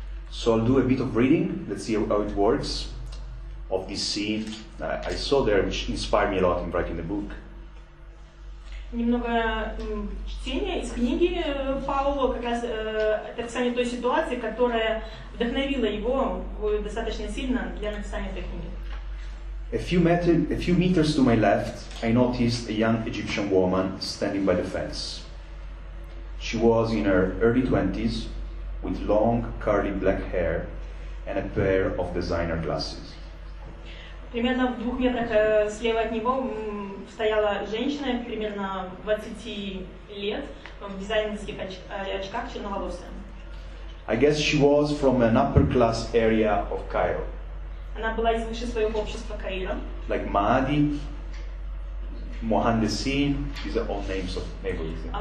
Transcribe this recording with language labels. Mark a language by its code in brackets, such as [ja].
[en] So I'll do a bit of reading. Let's see how it works of this scene I saw there, which inspired me a lot in writing the book. [ru] Немного чтения из книги Паоло, как раз это описание той ситуации, которая вдохновила его достаточно сильно для написания этой книги. [en] A few meters to my left, I noticed a young Egyptian woman standing by the fence. She was in her early 20s, with long, curly black hair and a pair of designer glasses. [ru] Примерно в 2 метрах слева от него стояла женщина, примерно 20 лет, в дизайнерских очках, черноволосая. [en] I guess she was from an upper class area of Cairo. [ru] Она была из высшего слоев общества Каира. [en] Like Mahdi, Mohandesin, these are all names of neighborhoods.